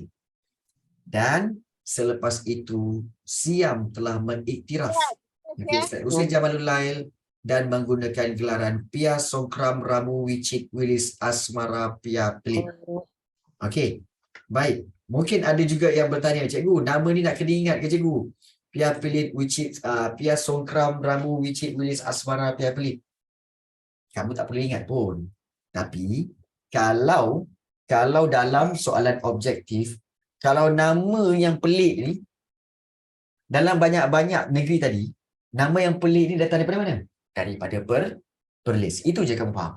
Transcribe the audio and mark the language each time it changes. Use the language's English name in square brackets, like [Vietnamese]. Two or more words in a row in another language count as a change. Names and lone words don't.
[Malay] Dan selepas itu Siam telah mengiktiraf Said Hussein Jamalul Lail dan menggunakan gelaran Pia Songkram Ramu Wicit Wilis Asmara Pia Pelit. Okey, baik. Mungkin ada juga yang bertanya, cikgu, nama ni nak kena ingat ke cikgu? Pia Pelit Wicit, Pia Songkram Ramu Wicit Wilis Asmara Pia Pelit. Kamu tak perlu ingat pun. Tapi kalau dalam soalan objektif, kalau nama yang pelik ni dalam banyak-banyak negeri tadi, nama yang pelik ni datang daripada mana? Daripada Perlis. Itu je kamu faham.